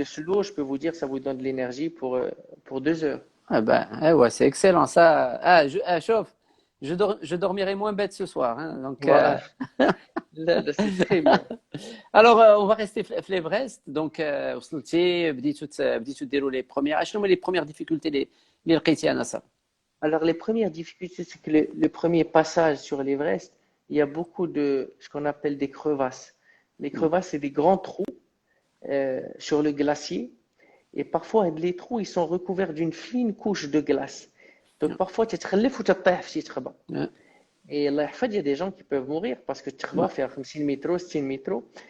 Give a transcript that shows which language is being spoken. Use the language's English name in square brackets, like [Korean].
[French] de sello, je peux vous dire, ça vous donne de l'énergie pour 2 heures. Ah ben, ouais, c'est excellent ça. Ah, chauffe. je dormirai moins bête ce soir. Hein, donc, Voilà, là, c'est très bien. alors, on va rester l'Everest. Donc, [Arabic] وصلتي بديتوا ديروا [French] les premières. [Arabic] شنو هما [French] les premières difficultés [Arabic] اللي لقيتي أنا صار؟ [French] Alors, les premières difficultés, c'est que le premier passage sur l'Everest, il y a beaucoup de ce qu'on appelle des crevasses. Les crevasses, c'est des grands trous sur le glacier. Et parfois, les trous, ils sont recouverts d'une fine couche de glace. Donc, parfois, tu te relèves ou tu te [Arabic] في تخبى. [French] Et Allah [Arabic] يحفظ, [French] il y a des gens qui peuvent mourir parce que tu vas faire 50 métros, 60 métros.